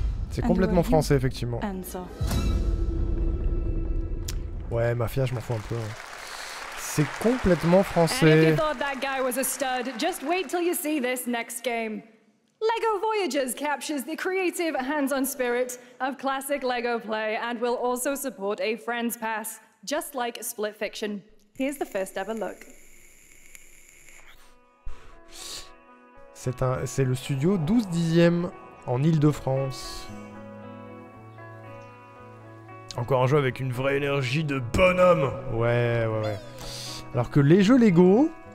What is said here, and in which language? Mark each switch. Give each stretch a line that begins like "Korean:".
French: C'est complètement français, effectivement. Ouais, Mafia, je m'en fous un peu. C'est complètement français.
English: And if you thought that guy was a stud, just wait till you see this next game. LEGO Voyagers captures the creative, hands-on spirit of classic LEGO play and will also support a Friends Pass, just like Split Fiction. Here's the first ever look.
French: C'est le studio 12 dixièmes en Île-de-France. Encore un jeu avec une vraie énergie de bonhomme. Ouais. Alors que les jeux Lego...